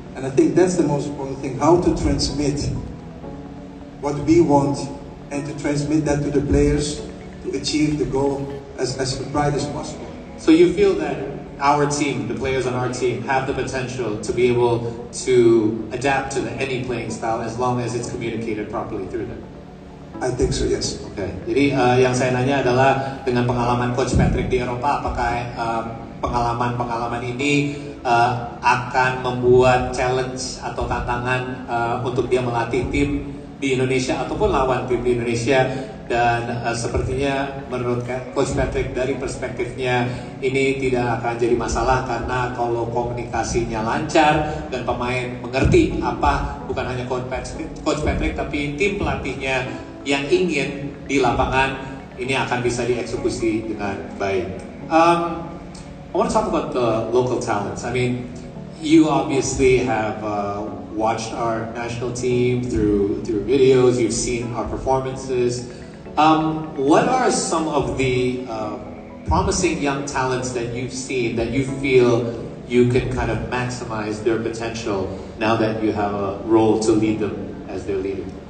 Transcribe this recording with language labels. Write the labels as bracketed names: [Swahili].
[English] And I think that's the most important thing, how to transmit what we want and to transmit that to the players to achieve the goal as bright as possible. So you feel that our team, the players on our team, have the potential to be able to adapt to any playing style as long as it's communicated properly through them? I think so, yes. Okay. [Indonesian] Jadi yang saya nanya adalah dengan pengalaman Coach Patrick di Eropa, apakah pengalaman ini akan membuat challenge atau tantangan untuk dia melatih tim di Indonesia ataupun lawan tim di Indonesia? Dan sepertinya menurut Coach Patrick dari perspektifnya ini tidak akan jadi masalah karena kalau komunikasinya lancar dan pemain mengerti apa bukan hanya Coach Patrick tapi tim pelatihnya yang ingin di lapangan, ini akan bisa dieksekusi dengan baik. [English] I want to talk about the local talents. I mean, you obviously have watched our national team through videos. You've seen our performances. What are some of the promising young talents that you've seen that you feel you can kind of maximize their potential now that you have a role to lead them as their leader?